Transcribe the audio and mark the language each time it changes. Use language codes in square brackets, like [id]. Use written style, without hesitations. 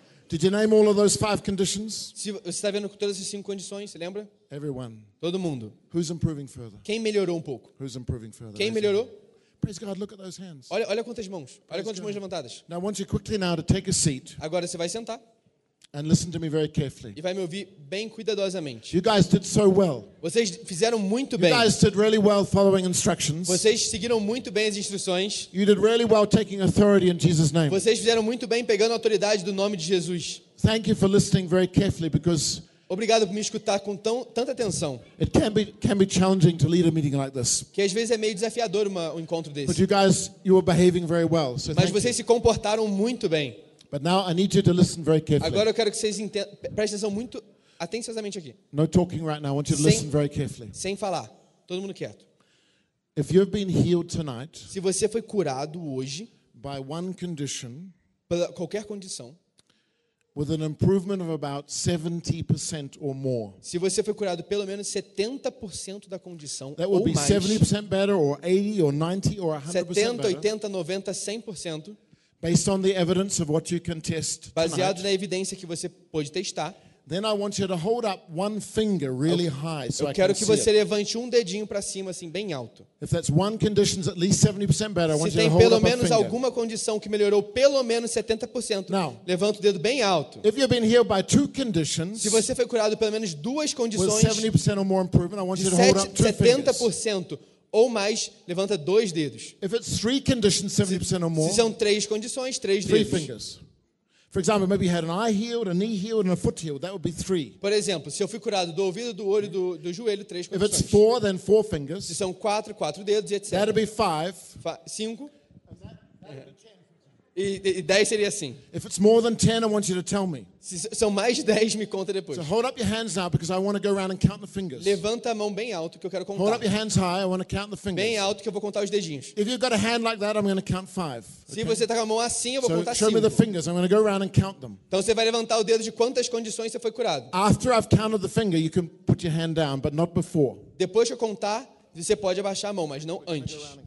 [en] Did you name all of those five conditions? [pt] Se você está vendo todas essas cinco condições, você lembra? [en] Everyone. [pt] Todo mundo. [en] Who's improving further? [pt] Quem melhorou um pouco? [en] Who's improving further? [pt] Quem melhorou? [en] Praise God, look at those hands. [pt] Olha quantas mãos. [en] Praise [pt] olha quantas God. Mãos levantadas. [en] Now I want you quickly now to take a seat. [pt] Agora você vai sentar. [en] And listen to me very carefully. [pt] E vai me ouvir bem cuidadosamente. [en] You guys did so well. [pt] Vocês fizeram muito [en] you [pt] bem. [en] You guys did really well following instructions. [pt] Vocês seguiram muito bem as instruções. [en] You did really well taking authority in Jesus' name. [pt] Vocês fizeram muito bem pegando autoridade do nome de Jesus. [en] Thank you for listening very carefully because [pt] obrigado por me escutar com tanta atenção. [en] It can be challenging to lead a meeting like this. [pt] Que às vezes é meio desafiador um encontro desse. [en] But you guys you were behaving very well. So [pt] mas vocês se comportaram muito bem. [en] But now I need you to listen very carefully. [pt] Agora eu quero que vocês prestem atenção muito atenciosamente aqui. [en] No talking right now. I want you to listen very carefully. [pt] Sem falar. Todo mundo quieto. [en] If you've been healed tonight, [pt] se você foi curado hoje, [en] by one condition, [pt] pela qualquer condição, [en] with an improvement of about 70% or more, [pt] se você foi curado pelo menos 70% da condição, [en] that will [pt] ou [en] be [pt] mais, [en] 70% better, or 80, or 90, or 100% [pt] 70, 80, 90, 100%. [en] Based on the evidence of what you can test [pt] baseado [en] tonight, [pt] na evidência que você pode testar, [en] Then I want you to hold up one finger really high so I can see. [pt] Eu quero que você levante um dedinho para cima assim bem alto. [en] If that's one condition at least 70% better, I want you to hold up a finger. [pt] Se tem pelo menos alguma condição que melhorou pelo menos 70%, [en] now, [pt] levanta o dedo bem alto. [en] If you've been healed by two conditions, [pt] se você foi curado pelo menos duas condições, [en] with 70% or more improvement, I want you to hold up two fingers. [pt] Ou mais, levanta dois dedos. [en] If it's three conditions, 70% or more, [pt] se são três condições, três [en] three [pt] dedos. [en] Fingers. For example, maybe you had an eye healed, a knee healed, and a foot healed. That would be three. [pt] Por exemplo, se eu fui curado do ouvido, do olho, do joelho, três condições. [en] If it's four, then four fingers. [pt] Se são quatro, quatro dedos, etc. [en] That would be five. [pt] Cinco. E 10 seria assim. [en] If it's more than 10, I want you to tell me. [pt] Se são mais de 10, me conta depois. [en] So hold up your hands now because I want to go around and count the fingers. [pt] Levanta a mão bem alto que eu quero contar. [en] Hold up your hands high, I want to count the fingers. [pt] Bem alto que eu vou contar os dedinhos. [en] If you've got a hand like that, I'm going to count 5. Okay? [pt] Se você tá com a mão assim, eu vou [en] so [pt] contar 5. [en] Show me the fingers. I'm going to go around and count them. [pt] Então você vai levantar o dedo de quantas condições você foi curado. [en] After I've counted the finger, you can put your hand down, but not before. [pt] Depois que eu contar, você pode abaixar a mão, mas não antes.